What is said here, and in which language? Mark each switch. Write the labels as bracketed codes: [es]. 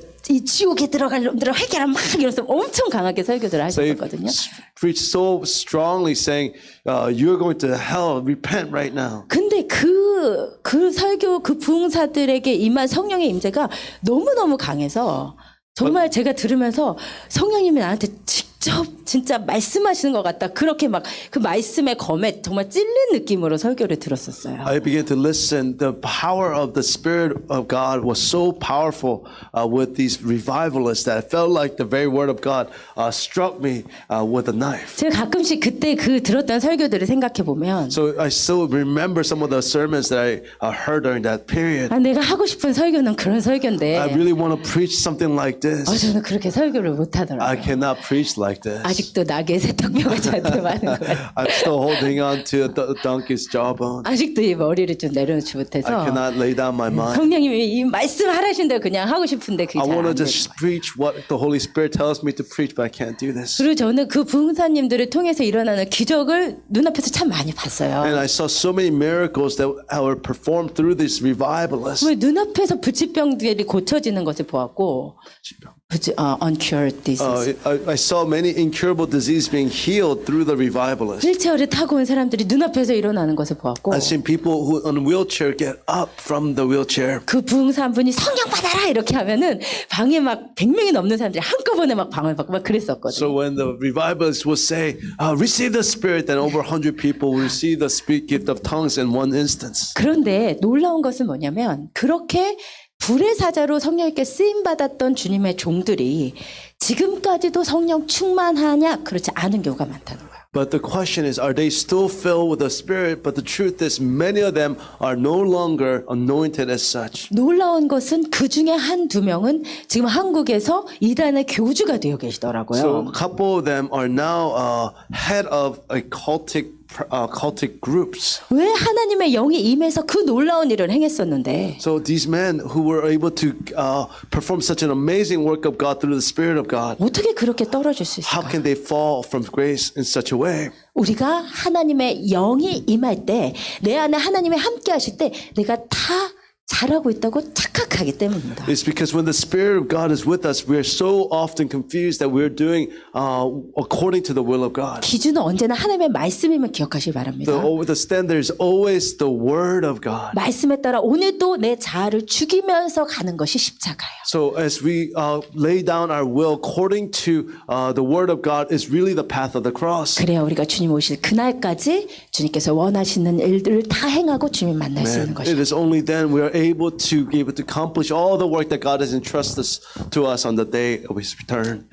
[ko] 이 지옥에 들어갈 놈들아 회개하라 막 이러면서 엄청 강하게 설교들을 [en] They [ko] 하셨었거든요. [en] preached so strongly saying, you're going to hell, repent right now. [ko] 근데 그 설교 그 부흥사들에게 임한 성령의 임재가 너무너무 강해서 정말 제가 들으면서 성령님이 나한테 직접 직접 진짜 말씀하시는 것 같다. 그렇게 막 그 말씀의 검에 정말 찔린 느낌으로 설교를 들었었어요. [en] I began to listen. The power of the Spirit of God was so powerful with these revivalists that I felt like the very Word of God struck me with a knife. [ko] 제가 가끔씩 그때 그 들었던 설교들을 생각해 보면 [en] So I still remember some of the sermons that I heard during that period. [ko] 아, 내가 하고 싶은 설교는 그런 설교인데 [en] I really want to preach something like this. [ko] 저는 그렇게 설교를 못 [en] I [ko] 하더라고요. [en] cannot preach like this. [ko] 아직도 낙의 세턱뼈가 저한테 많은 거예요. [en] I'm still holding on to the donkey's jawbone. [ko] 아직도 이 머리를 좀 내려놓지 [en] I [ko] 못해서 [en] cannot lay down my mind. [ko] 성령님이 이 말씀 하라신 대로 그냥 하고 싶은데 그게 [en] I [ko] 잘 [en] want [ko] 안 [en] to [ko] 돼요. [en] just preach what the Holy Spirit tells me to preach, but I can't do this. [ko] 그리고 저는 그 부흥사님들을 통해서 일어나는 기적을 눈앞에서 참 많이 봤어요. [en] And I saw so many miracles that were performed through these revivalists. [ko] 왜 눈앞에서 부치병들이 고쳐지는 것을 보았고 [en] uncured disease. I saw many incurable diseases being healed through the revivalists. [ko] 휠체어를 타고 온 사람들이 눈앞에서 일어나는 것을 보았고 [en] I've seen people who on a wheelchair get up from the wheelchair. [ko] 그 부흥사 한 분이 성령 받아라 이렇게 하면은 방에 막 100명이 넘는 사람들이 한꺼번에 막 방을 받고 막 그랬었거든요. [en] So when the revivalists would say, receive the Spirit, then over 100 people will receive the spirit gift of tongues in one instance. [ko] 그런데 놀라운 것은 뭐냐면 그렇게 불의 사자로 성령님께 쓰임받았던 주님의 종들이 지금까지도 성령 충만하냐 그렇지 않은 경우가 많다는 거예요. [en] But the question is, are they still filled with the Spirit? But the truth is, many of them are no longer anointed as such. [ko] 놀라운 것은 그 중에 한두 명은 지금 한국에서 이단의 교주가 되어 계시더라고요. [en] So a couple of them are now head of a cultic groups. [ko] 왜 하나님의 영이 임해서 그 놀라운 일을 행했었는데 [en] So these men who were able to perform such an amazing work of God through the Spirit of God, [ko] 어떻게 그렇게 떨어질 수 [en] how [ko] 있을까? [en] can they fall from grace in such a way? [ko] 우리가 하나님의 영이 임할 때 내 안에 하나님이 함께 하실 때 내가 다 잘하고 있다고 착각하기 때문입니다. [en] It's because when the Spirit of God is with us, we're so often confused that we're doing according to the will of God. [ko] 기준은 언제나 하나님의 말씀임을 기억하시기 바랍니다. [en] The standard is always the Word of God. [ko] 말씀에 따라 오늘도 내 자아를 죽이면서 가는 것이 십자가예요. [en] So as we lay down our will according to the Word of God is really the path of the cross. [ko] 그래야 우리가 주님 오실 그날까지 주님께서 원하시는 일들을 다 행하고 주님 만날 수 있는 [en] And it [ko] 것이죠. [en] is only then we are able to be able to accomplish all the work that God has entrusted to us on the day of His return.